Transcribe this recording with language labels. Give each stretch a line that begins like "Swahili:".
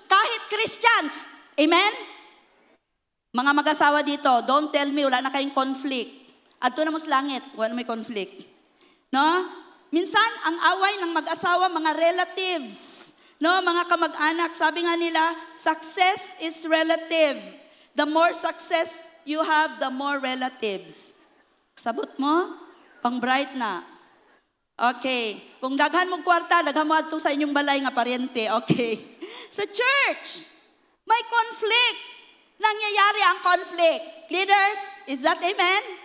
Filipino: Kahit Christians. Amen? Mga mag-asawa dito,
English: don't tell me,
Filipino: wala na kayong conflict.
Cebuano: Adto na mo sa langit, wala na may conflict. No?
Filipino: Minsan, ang away ng mag-asawa, mga relatives. No? Mga kamag-anak, sabi nga nila,
English: success is relative. The more success you have, the more relatives.
Cebuano: Sabot mo? Pang bright na. Okay. Kung daghan mong kwarta, daghan mo ato sa inyong balay nga paryente. Okay.
Filipino: Sa church, may conflict. Nangyayari ang conflict.
English: Leaders, is that amen?